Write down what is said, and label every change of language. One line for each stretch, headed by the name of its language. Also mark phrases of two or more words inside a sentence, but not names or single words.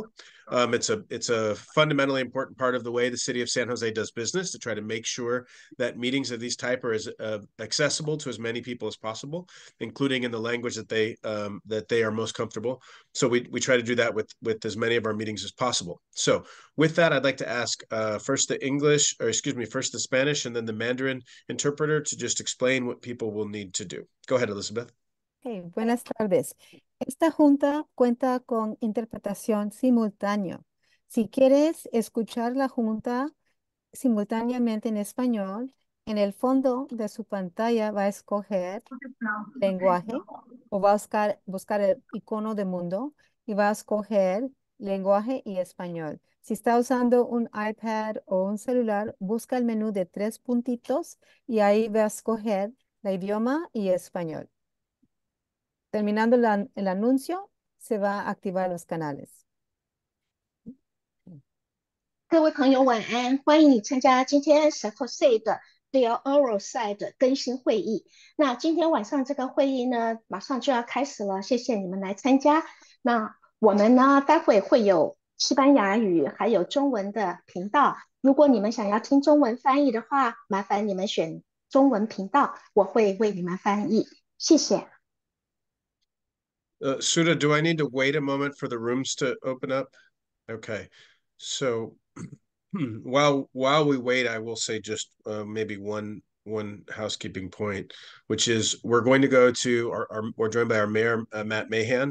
English: It's a fundamentally important part of the way the city of San Jose does business, to try to make sure that meetings of these type are as accessible to as many people as possible, including in the language that they are most comfortable. So we try to do that with as many of our meetings as possible. So with that, I'd like to ask first first the Spanish and then the Mandarin interpreter to just explain what people will need to do. Go ahead, Elizabeth.
Spanish: Hey, buenas tardes. Esta junta cuenta con interpretación simultánea. Si quieres escuchar la junta simultáneamente en español, en el fondo de su pantalla va a escoger lenguaje o va a buscar el icono de mundo y va a escoger lenguaje y español. Si está usando un iPad o un celular, busca el menú de 3 puntitos y ahí va a escoger el idioma y español. Terminando el anuncio, se va a activar los canales.
Chinese: 各位朋友晚安，欢迎你参加今天 San Jose 的 Via Oral Side 更新会议。那今天晚上这个会议呢，马上就要开始了，谢谢你们来参加。那我们呢，待会会有西班牙语还有中文的频道。如果你们想要听中文翻译的话，麻烦你们选中文频道，我会为你们翻译。谢谢。
English: Suda, do I need to wait a moment for the rooms to open up? Okay. So while we wait, I will say just maybe one housekeeping point, which is we're going to go to we're joined by our mayor, Matt Mahan.